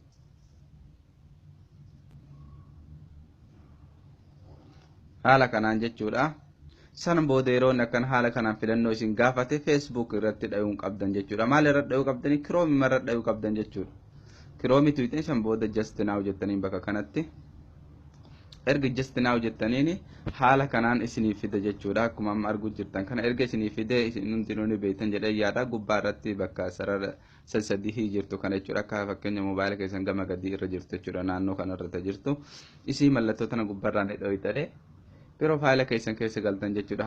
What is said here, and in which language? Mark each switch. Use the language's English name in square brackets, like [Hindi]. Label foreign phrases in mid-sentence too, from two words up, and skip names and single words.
[Oromo] Haala kanaan jechuudha. San booda yeroo akkan haala kanaan filannoo isin gaafate Facebook irratti dhayuun qabdan jechuudha. Maal irratti dhayuu qabdanii? Chrome irratti dhayuu qabdan jechuudha. Chrome tuutiin san booda [English] just now [Oromo] jettaniin bakka kanatti. Erga [English] just now [Oromo] jettaniin haala kanaan isiniif fida jechuudha. Akkuma amma arguu jirtan kana erga isiniif fide isin hundinuu ni beektan jedhee yaada. Gubbaa irratti bakka sarara sadii jirtu kana jechuudha. Akka fakkeenya moobaayila keessan gama gadii irra jirtu jechuudha. Naannoo kana irra jirtu. Isii mallattoo tana gubbaarraan dhooytanii profaayila keessan keessa galtan jechuudha.